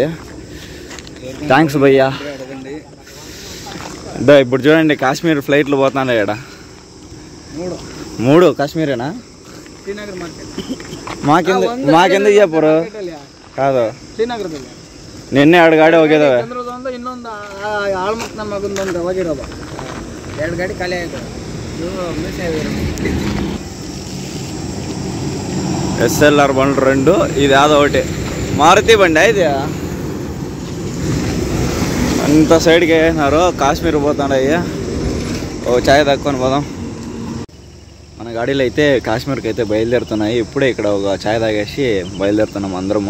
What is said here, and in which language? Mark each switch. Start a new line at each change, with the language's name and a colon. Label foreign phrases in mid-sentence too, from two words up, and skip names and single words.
Telugu: థ్యాంక్స్ భయ్యా. ఇప్పుడు చూడండి కాశ్మీర్ ఫ్లైట్లు పోతున్నాయి ఇక్కడ. 3 కాశ్మీరేనా? మాకెందుకు చెప్పరు? కాదు, నిన్నే అడుగాడే ಹೋಗಿದಾವೆ.
Kannada: ಇನ್ನೊಂದು ಆಲ್ಮೋಸ್ಟ್ ನಮ್ಮ ಮಗಂದೊಂದು ಹೋಗಿರೋದು 2 ಗಾಡಿ ಖಾಲಿ ಆಯ್ತು.
Telugu: SLR బండ్లు 2, ఇది యాదో ఒకటి మారుతి బండి. ఇది అంత సైడ్కి వేసినారు. కాశ్మీర్ పోతాడయ్య. ఓ ఛాయ్ తక్కువని పోదాం. మన గాడీలు అయితే కాశ్మీర్కి అయితే బయలుదేరుతున్నాయి. ఇప్పుడే ఇక్కడ ఒక ఛాయ్ తాగేసి బయలుదేరుతున్నాం అందరము.